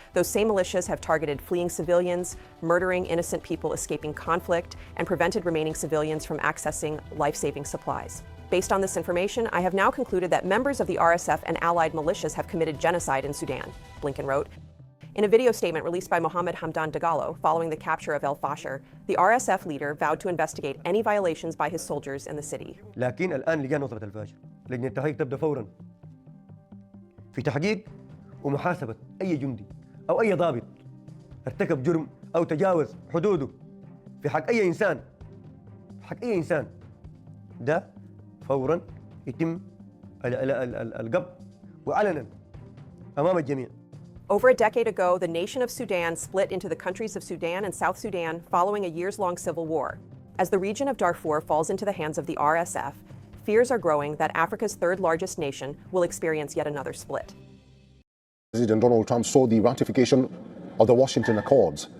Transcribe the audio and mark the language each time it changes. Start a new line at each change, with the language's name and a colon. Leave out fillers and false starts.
English: Those same militias have targeted fleeing civilians, murdering innocent people escaping conflict, and prevented remaining civilians from accessing life-saving supplies. Based on this information, I have now concluded that members of the RSF and allied militias have committed genocide in Sudan, Blinken wrote. In a video statement released by Mohammed Hamdan Dagalo following the capture of El Fasher, the RSF leader vowed to investigate any violations by his soldiers in the city.
Arabic: لكن الآن لجان نصرة الفاشر لجنة التحقيق تبدأ فورا في تحقيق ومحاسبة أي جندي أو أي ضابط ارتكب جرم أو تجاوز حدوده في حق أي إنسان ده فورا يتم القبض وعلنا أمام الجميع.
English: Over a decade ago, the nation of Sudan split into the countries of Sudan and South Sudan following a years-long civil war. As the region of Darfur falls into the hands of the RSF, fears are growing that Africa's third-largest nation will experience yet another split. President Donald Trump saw the ratification of the Washington Accords.